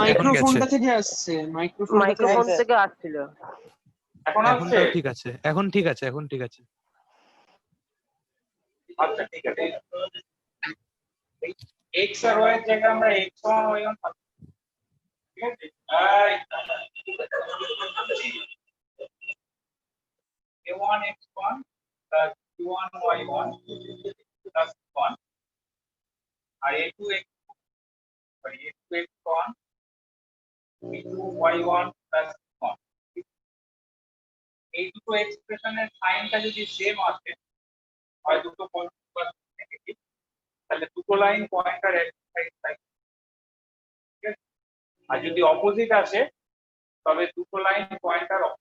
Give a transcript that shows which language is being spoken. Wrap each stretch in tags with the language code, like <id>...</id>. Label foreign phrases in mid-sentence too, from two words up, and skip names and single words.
<bn>মাইক্রোফোনটা থেকে আসছে, মাইক্রোফোনটা থেকে মাইক্রোফোন স্যার। থেকে আসছিল। এখন আসছে? এখনটাও ঠিক আছে, এখন ঠিক আছে, এখন ঠিক আছে। আচ্ছা ঠিক আছে। x আর y এর জায়গায় আমরা x1 y1 পাচ্ছি। ঠিক আছে?</bn> <en>a1 x1 plus b1 y1 plus 1 আর a2 x2 a2 x1 b2 y1 plus 1।</en> <bn>এই দুটো এক্সপ্রেশনের সাইনটা যদি সেম আসে, হয় দুটো পজিটিভ বা নেগেটিভ, তাহলে দুটো লাইন পয়েন্টার এক সাইড থাকবে। ঠিক আছে? আর যদি অপোজিট আসে তবে দুটো লাইন পয়েন্টার</bn>